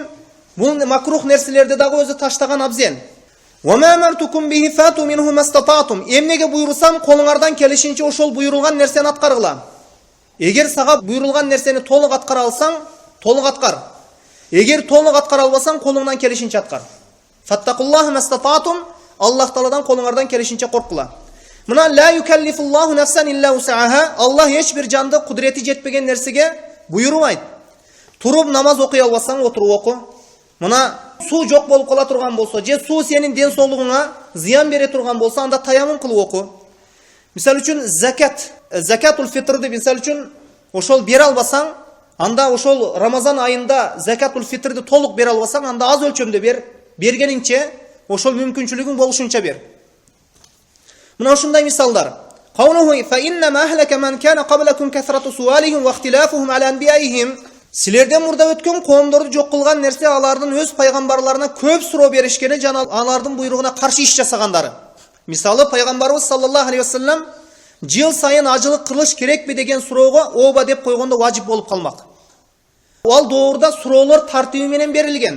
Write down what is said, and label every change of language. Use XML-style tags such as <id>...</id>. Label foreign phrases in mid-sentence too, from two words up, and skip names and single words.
<ky>Бул макрух нерселерди дагы өзү таштаган абзел. Эмнеге буйрусам, колуңардан келишинче ошол буйрулган нерсени аткаргыла. Эгер сага буйрулган нерсени толук аткара алсаң, толук аткар. Эгер толук аткара албасаң, колуңдан келишинче аткар.</ky> <ar>فاتقوا الله ما استطعتم.</ar> <ky>Аллах Тааладан колуңардан келишинче коркула.</ky> <ar>Мына لا يكلف الله نفسا إلا وسعها.</ar> <ky>Аллах эч бир жанды кудурети жетпеген нерсеге буйрубайт. Туруп намаз окуй албасаң, отуруп оку. Мына суу жок болуп кала турган болсо, же суу сенин ден соолугуңа зыян бере турган болсо, анда таямун кылып оку. Мисалы үчүн</ky> <ar>زكاة الفطرды</ar> <ky>мисалы үчүн ошол бере албасаң, анда ошол Рамазан айында</ky> <ar>زكاة الفطرди</ar> <ky>толук бере албасаң, анда аз өлчөмдө бер, бергенинче ошол мүмкүнчүлүгүң болушунча бер. Мына ушундай мисалдар.</ky> <ar>قوله فإنما أهلك من كان قبلكم كثرة سؤالهم واختلافهم على أنبيائهم.</ar> <ky>Силерден мурда өткөн коомдорду жок кылган нерсе алардын өз пайгамбарларына көп суроо беришкени жана алардын буйругуна каршы иш жасагандары. Мисалы пайгамбарыбыз</ky> <ar>صلى الله عليه وسلم</ar> <ky>жыл сайын ажылык кылыш керекпи деген суроого ооба деп койгондо важип болуп калмак. Ал доорда суроолор тартиби менен берилген.</ky>